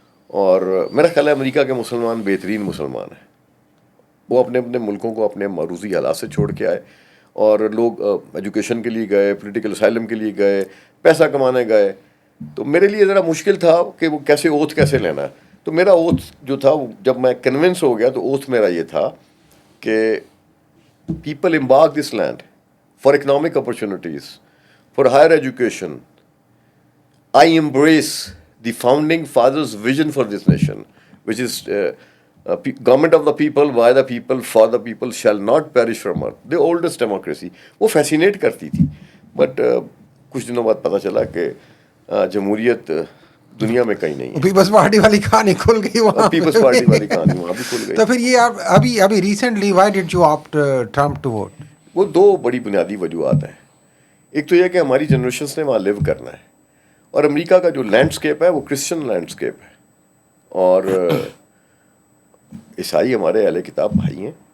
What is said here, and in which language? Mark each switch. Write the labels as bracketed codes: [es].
[ur] اور میرا خیال ہے امریکہ کے مسلمان بہترین مسلمان ہیں. وہ اپنے اپنے ملکوں کو اپنے معروضی حالات سے چھوڑ کے آئے، اور لوگ ایجوکیشن کے لیے گئے، پولیٹیکل اسائلم کے لیے گئے، پیسہ کمانے گئے. تو میرے لیے ذرا مشکل تھا کہ وہ کیسے اوتھ کیسے لینا ہے. تو میرا اوتھ جو تھا، جب میں کنونس ہو گیا تو اوتھ میرا یہ تھا [en] کہ people embark this land for economic opportunities, for higher education. I embrace the founding fathers' vision for this nation, which is government of the people, by the people, for the people, shall not perish from earth. The oldest democracy. [ur] وہ fascinate کرتی تھی. But کچھ دنوں بعد پتہ چلا کہ جمہوریت دنیا میں کہیں نہیں ہے. پیپلز پارٹی والی کہانی کھل گئی وہاں. پیپلز پارٹی والی کہانی وہاں بھی کھل گئی. تو پھر یہ آپ ابھی [en] Recently why did you opt Trump to vote? [ur] وہ دو بڑی بنیادی وجوہات ہیں. ایک تو یہ کہ ہماری جنریشنس نے وہاں لیو کرنا ہے, اور امریکہ کا جو لینڈسکیپ ہے وہ کرسچن لینڈسکیپ ہے, اور عیسائی ہمارے اہل کتاب بھائی ہیں.